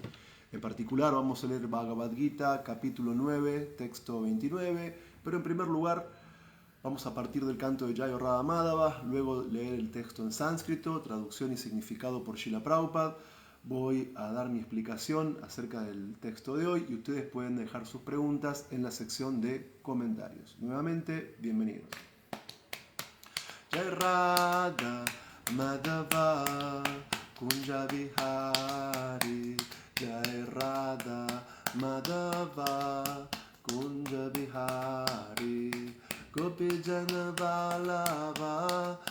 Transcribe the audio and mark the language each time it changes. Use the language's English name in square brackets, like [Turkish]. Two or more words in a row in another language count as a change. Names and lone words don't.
[Spanish] En particular vamos a leer Bhagavad Gita, capítulo 9, texto 29, pero en primer lugar vamos a partir del canto de Jaya Radha Madhava, luego leer el texto en sánscrito, traducción y significado por Srila Prabhupada. Voy a dar mi explicación acerca del texto de hoy y ustedes pueden dejar sus preguntas en la sección de comentarios. Nuevamente, bienvenidos. [Bangla] জয় রাধা মাধব কুঞ্জ বিহারী জয় রাধা মাধব কুঞ্জ বিহারী গোপী জন বল্লভ